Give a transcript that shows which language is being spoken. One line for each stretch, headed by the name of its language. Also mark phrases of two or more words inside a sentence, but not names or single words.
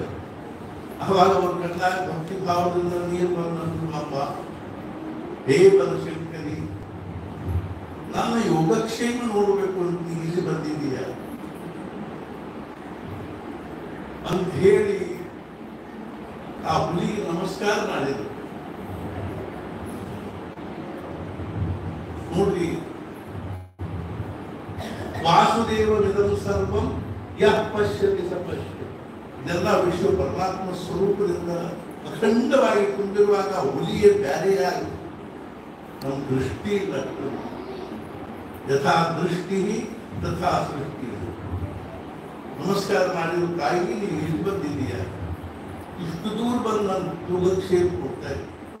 Kannada: ಆವಾಗ ಅವ್ರ ಕಣ್ಣ ಭಕ್ತಿ ಭಾವದಿಂದ ನೀರು ಬಂದು, ಅಮ್ಮ ಹೇ ಬನಶಂಕರಿ, ನನ್ನ ಯೋಗಕ್ಷೇಮ ನೋಡಬೇಕು ಅಂತ ಇಲ್ಲಿ ಬಂದಿದೀಯ ಅಂತ ಹೇಳಿ ಆ ಹುಲಿಗೆ ನಮಸ್ಕಾರ ಮಾಡಿದ್ರು.
Sanskrit: ನೋಡ್ರಿ, ವಾಸುದೇವನಿದಂ ಸರ್ವಂ ಯಃ ಪಶ್ಯತಿ ಸ ಪಶ್ಯತಿ.
Kannada: ಇದೆಲ್ಲ ವಿಶ್ವ ಪರಮಾತ್ಮ ಸ್ವರೂಪದಿಂದ ಅಖಂಡವಾಗಿ ತುಂಬಿರುವಾಗ ಹುಲಿಯ ಬ್ಯಾರೆಯಾಗಿ ನಮ್ಮ ದೃಷ್ಟಿ ಲಕ್ಷಣ.
Sanskrit: ಯಥಾ ದೃಷ್ಟಿ ತಥಾ ಸೃಷ್ಟಿ.
Kannada: ನಮಸ್ಕಾರ ಮಾಡಿದ ತಾಯಿಗೆ ನೀವು ಇಲ್ಲಿ ಬಂದಿದೀಯ, ಇಷ್ಟು ದೂರ ಬಂದು ನನ್ನ ಯೋಗಕ್ಷೇಮ ಕೊಡ್ತಾ ಇದ್ದೆ.